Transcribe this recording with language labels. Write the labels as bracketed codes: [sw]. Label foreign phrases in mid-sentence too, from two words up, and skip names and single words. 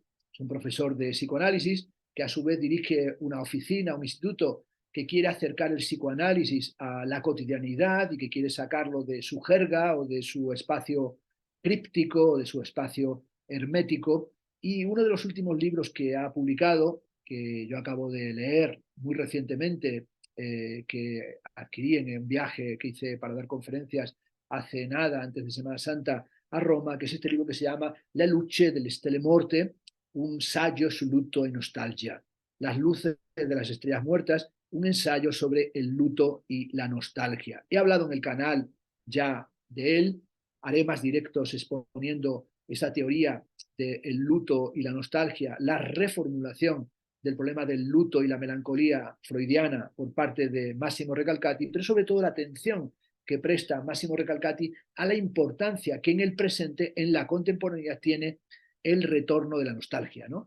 [es] Es un profesor de psicoanálisis que a su vez dirige una oficina, un instituto que quiere acercar el psicoanálisis a la cotidianidad y que quiere sacarlo de su jerga o de su espacio críptico o de su espacio hermético. Y uno de los últimos libros que ha publicado, que yo acabo de leer muy recientemente, que adquirí en un viaje que hice para dar conferencias hace nada, antes de Semana Santa, a Roma, que es este libro que se llama La luce delle stelle morte, un saggio su luto e nostalgia. Las luces de las estrellas muertas, un ensayo sobre el luto y la nostalgia. He hablado en el canal ya de él, haré más directos exponiendo esa teoría del luto y la nostalgia, la reformulación del problema del luto y la melancolía freudiana por parte de Massimo Recalcati, pero sobre todo la atención que presta Massimo Recalcati a la importancia que en el presente, en la contemporaneidad, tiene el retorno de la nostalgia, ¿no?